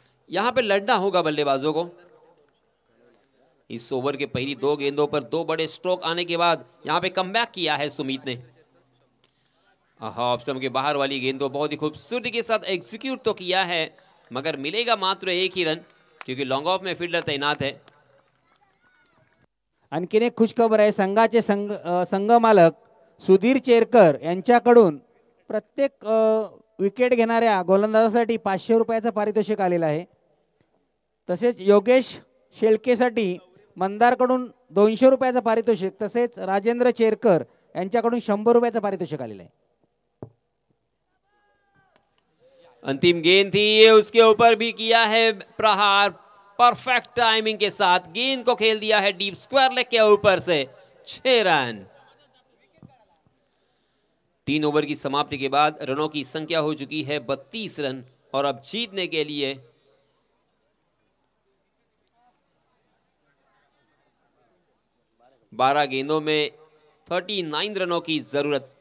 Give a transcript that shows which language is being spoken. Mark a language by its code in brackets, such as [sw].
[hi] यहां पे लड़ना होगा बल्लेबाजों को। इस ओवर के पहली 2 गेंदों पर 2 बड़े स्ट्रोक आने के बाद यहां पे कमबैक किया है सुमित ने। ऑफ स्टंप के बाहर वाली गेंद को बहुत ही खूबसूरती के साथ एग्जीक्यूट तो किया है, मगर मिलेगा मात्र 1 ही रन, क्योंकि लॉन्ग ऑफ में फील्डर तैनात है। [mr] आणखीन एक खुशखबर आहे, संघाचे संघ मालक सुधीर चेरकर यांच्याकडून प्रत्येक विकेट घेणाऱ्या गोलंदाजासाठी 500 रुपयाचं पारितोषिक आलेलं आहे. तसेच योगेश शेळकेसाठी मंदारकडून 200 रुपयाचं पारितोषिक, तसेच राजेंद्र चेरकर यांच्याकडून 100 रुपयाचं पारितोषिक आलेलं आहे. [hi] अंतिम गेंद थी, उसके ऊपर भी किया है प्रहार, परफेक्ट टाइमिंग के साथ गेंद को खेल दिया है डीप स्क्वायर लेग के ऊपर से. 6 रन. 3 ओवर की समाप्ति के बाद रनों की संख्या हो चुकी है 32 रन और अब जीतने के लिए 12 गेंदों में 39 रनों की जरूरत.